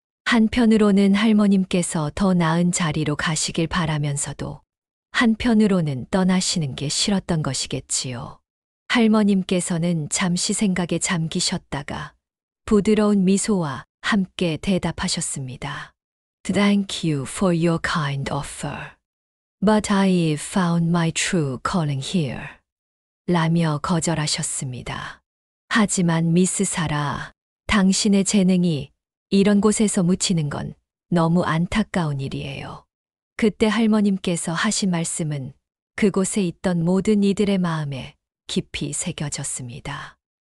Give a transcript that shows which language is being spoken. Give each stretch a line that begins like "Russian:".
Korean: 한편으로는 할머님께서 더 나은 자리로 가시길 바라면서도 한편으로는 떠나시는 게 싫었던 것이겠지요. 할머님께서는 잠시 생각에 잠기셨다가 부드러운 미소와 함께 대답하셨습니다.
English: Thank you for your kind offer. But I found my true calling here.
Korean: 라며 거절하셨습니다. 하지만 미스 사라, 당신의 재능이 이런 곳에서 묻히는 건 너무 안타까운 일이에요. 그때 할머님께서 하신 말씀은 그곳에 있던 모든 이들의 마음에 깊이 새겨졌습니다.